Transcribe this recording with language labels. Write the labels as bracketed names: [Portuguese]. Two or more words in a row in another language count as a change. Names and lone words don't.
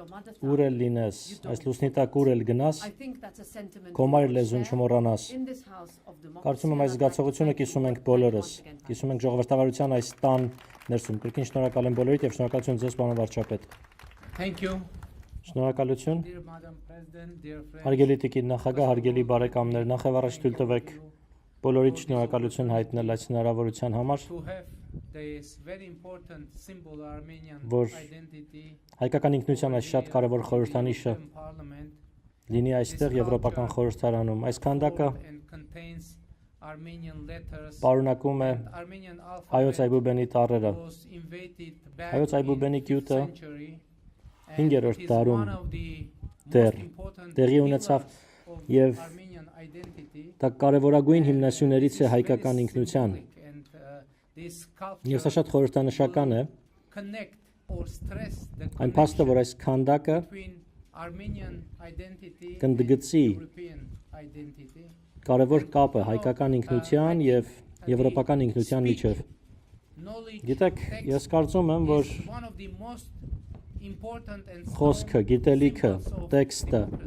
[Armenian] ուր էլ լինես, այս լուսնի տակ ուր էլ գնաս, քո մայր լեզուն չմոռանաս։ Կարծում եմ այս զգացողությունը կիսում ենք բոլորս, կիսում ենք ժողովրդավարության այս տան ներսում։ Կրկին շնորհակալ եմ բոլորիդ եւ շնորհակալություն ձեզ, պարոն վարչապետ։ [English] Thank you. [Armenian] Շնորհակալություն։ [English] Dear Madam President, dear friends. [Armenian] Հարգելի տիկին նախագահ, հարգելի բարեկամներ, նախ եւ առաջ թույլ տվեք բոլորիդ շնորհակալություն հայտնել այս հնարավորության համար, [English] To have this very important symbol Armenian [Armenian] որ [English] identity [Armenian] հայկական ինքնության այս շատ կարևոր խորհրդանիշը [English] in Parliament [Armenian] լինի այստեղ Եվրոպական խորհրդարանում։ Այս քանդակը [English] and contains Armenian letters [Armenian] պարունակում է [English] Armenian [Armenian] հայոց [English] alphabet [Armenian] այբուբենի տառերը։ [English] was invaded back [Armenian] Հայոց այբուբենի [English] in [Armenian] գյուտը [English] 5th century, and [Armenian] 5-րդ [English] it is [Armenian] դարում [English] one of the [Armenian] դեռ [English] most important [Armenian] տեղի ունեցավ [English] pillars of [Armenian] եւ [English] Armenian identity. [Armenian] դա կարևորագույն հիմնասյուներից է հայկական ինքնության։ Եվ սա շատ խորհրդանշական է այն փաստը, որ այս քանդակը կընդգծի կարևոր կապը հայկական ինքնության եւ եվրոպական ինքնության միջև։ Գիտեք, ես կարծում եմ, որ խոսքը, գիտելիքը, տեքստը